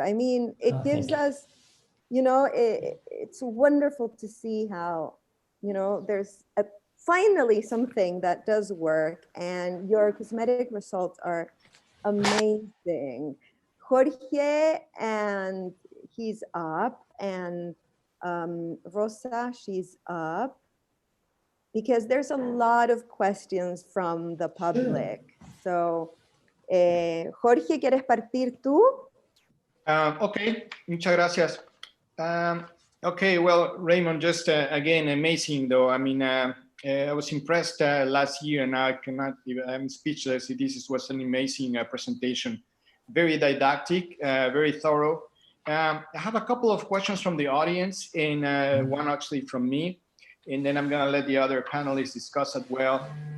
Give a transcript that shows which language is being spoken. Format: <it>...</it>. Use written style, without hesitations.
<en>I mean, it gives us, you know, it's wonderful to see how, you know, there's finally something that does work, and your cosmetic results are amazing. Jorge, and he's up, and Rosa, she's up, because there's a lot of questions from the public.</en> <es>So, Jorge, ¿quieres partir tú? Okay, muchas gracias.</es> <en>Okay, well, Raymond, just again, amazing though. I mean, I was impressed last year, and I'm speechless. This was an amazing presentation, very didactic, very thorough. I have a couple of questions from the audience, and one actually from me, and then I'm gonna let the other panelists discuss as well.</en>